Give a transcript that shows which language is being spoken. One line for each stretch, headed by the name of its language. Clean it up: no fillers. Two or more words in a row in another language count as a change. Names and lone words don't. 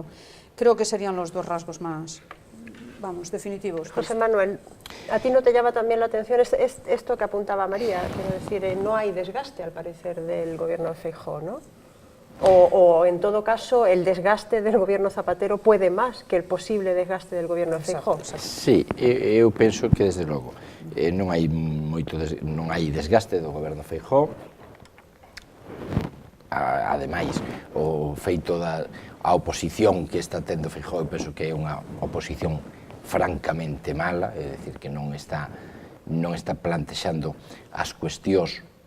Spanish: Creo que serían los dos rasgos más, vamos, definitivos. José Manuel, ¿a ti no te llama también la atención esto que apuntaba María? Quiero decir, no hay desgaste, al parecer, del gobierno de Feijóo, ¿no? O, en todo caso, el desgaste del gobierno Zapatero puede más que el posible desgaste del gobierno de Feijóo.
Galician: Sí, eu penso que, desde logo, non hai desgaste do goberno Feijóo. Ademais, o feito da oposición que está tendo Feijóo, eu penso que é unha oposición francamente mala, é dicir, que non está plantexando as cuestións